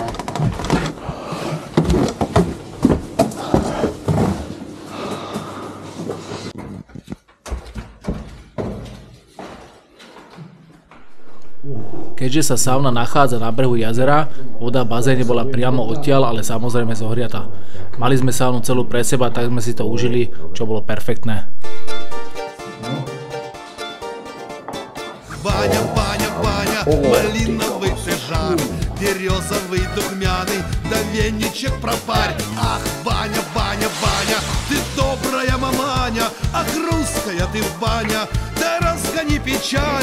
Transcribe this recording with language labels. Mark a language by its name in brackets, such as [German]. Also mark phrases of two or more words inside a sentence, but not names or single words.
[Slovak] Keďže sa sauna nachádza na brehu jazera, voda v bazéne bola priamo odtiaľ, ale samozrejme zohriata. Mali sme saunu celú pre seba, tak sme si to užili, čo bolo perfektné. [Russian] Баня, малиновый ты жар, березовый духмяный, да веничек пропарь. Ах, баня, ты добрая маманя, ах, русская ты баня, да разгони печаль.